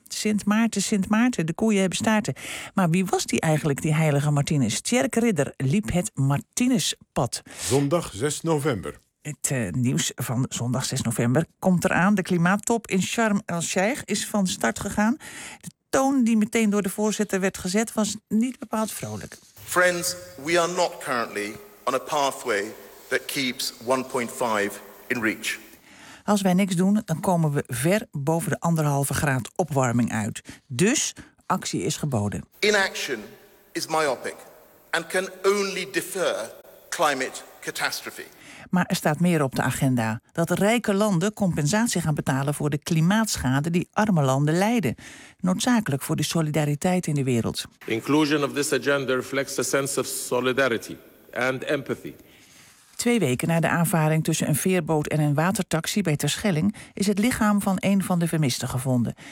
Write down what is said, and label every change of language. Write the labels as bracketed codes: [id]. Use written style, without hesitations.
[nl] Sint Maarten, de koeien hebben staarten. Maar wie was die eigenlijk, die heilige Martinus? Tjerk Ridder liep het Martinuspad. Zondag 6 november. Het nieuws van zondag 6 november komt eraan. De klimaattop in Sharm el-Sheikh is van start gegaan. De toon die meteen door de voorzitter werd gezet was niet bepaald vrolijk. [en] Friends, we are not currently on a pathway that keeps 1.5 in reach. [nl] Als wij niks doen, dan komen we ver boven de 1,5 graad opwarming uit. Dus actie is geboden. [en] Inaction is myopic and can only defer climate catastrophe. [nl] Maar er staat meer op de agenda. Dat rijke landen compensatie gaan betalen voor de klimaatschade die arme landen lijden. Noodzakelijk voor de solidariteit in de wereld. [en] The inclusion of this agenda reflects a sense of solidarity and empathy. [nl] Twee weken na de aanvaring tussen een veerboot en een watertaxi bij Terschelling is het lichaam van een van de vermisten gevonden.